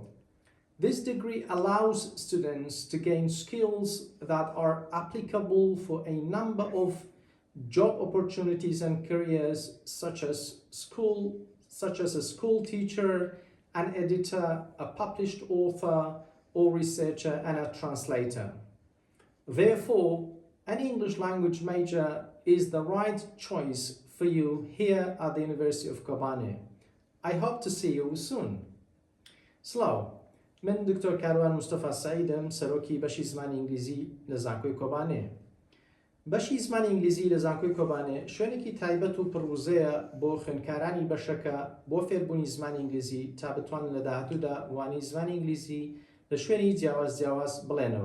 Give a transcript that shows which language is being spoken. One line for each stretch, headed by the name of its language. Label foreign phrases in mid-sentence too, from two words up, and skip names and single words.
English: This degree allows students to gain skills that are applicable for a number of job opportunities and careers such as a school teacher, an editor, a published author or researcher, and a translator. Therefore, an English language major is the right choice for you here at the University of Kobane. I hope to see you soon.
Central Kurdish: سلااو، من دکتۆر کاروان مستەفا سەعیدم، سەرۆکی بەشی زمانی ئینگلیزی لە زانکۆی کۆبانێ. بەشی زمانی ئینگلیزی لە زانکۆی کۆبانێ شوێنێکی تایبەت و پڕوزەیە بۆ خوێندکارانی بەشەکە بۆ فێربوونی زمانی ئینگلیزی تا بتوانن لە داهاتوودا وانەی زمانی ئینگلیزی لە شوێنی جیاواز بڵێنەوە.